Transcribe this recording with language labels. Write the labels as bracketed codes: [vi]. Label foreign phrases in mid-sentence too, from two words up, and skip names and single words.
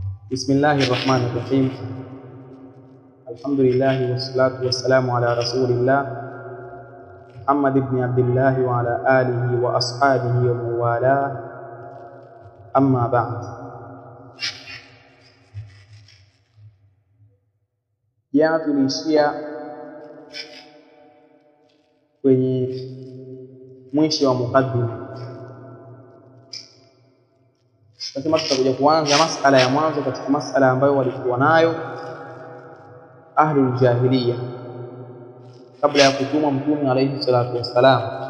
[ar] بسم الله الرحمن الرحيم. الحمد لله والصلاة والسلام على رسول الله محمد بن عبد الله وعلى آله وأصحابه ومن والاه. أما بعد. [sw] Jana tuliishia kwenye mwisho wa mukaddima. Nasema tutakuja kuanza masala ya mwanzo katika masala ambayo walikuwa nayo [ar] أهل الجاهلية [sw] kabla ya kutumwa mtume [ar] عليه الصلاة والسلام.